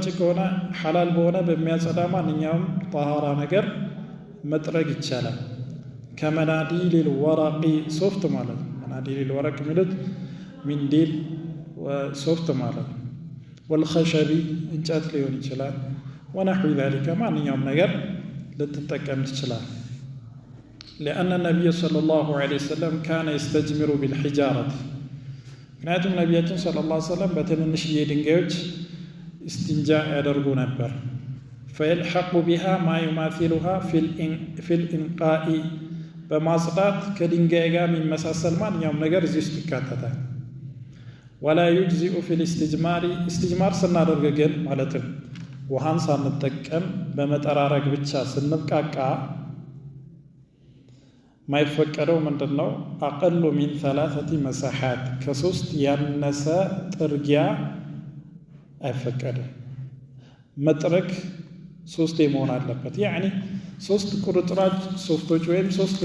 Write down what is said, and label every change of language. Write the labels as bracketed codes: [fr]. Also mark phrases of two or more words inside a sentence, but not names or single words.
[am] ከሆነ ሐላል በሆነ በሚያጸዳ ማንኛውም ጣሃራ ነገር መጥረግ ይቻላል። [ar] من مناديل ورق [am] ሶፍት ማለት ነው። [ar] مناديل ورق [am] የሚሉት ሚንዲል ሶፍት ማለት ነው። ወልኸሸቢ እንጨት ሊሆን ይችላል። [ar] ونحو ذلك [am] ማንኛውም ነገር ልትጠቀም ትችላል። [ar] لأن النبي صلى الله عليه وسلم كان يستجمر بالحجارة [am] ምክንያቱም ነቢያችን [ar] صلى الله عليه وسلم [am] በትንንሽዬ ድንጋዮች እስቲንጃ ያደርጉ ነበር። [ar] فيلحق بها ما يماثلها في الإنقاء [am] በማጽዳት ከድንጋይ ጋር የሚመሳሰል ማንኛውም ነገር እዚህ ውስጥ ይካተታል። [ar] ولا يجزئ في الاستجمار استجمار [am] ስናደርግ ግን ማለትም ውሃን ሳንጠቀም በመጠራረግ ብቻ ስንብቃቃ ማይፈቀደው ምንድነው? [ar] أقل من 3 مسحات [am] ከሶስት ያነሰ ጥርጊያ አይፈቀድም። መጥረግ 3 መሆን አለበት። ያኒ 3 ቁርጥራጭ ሶፍቶች ወይም 3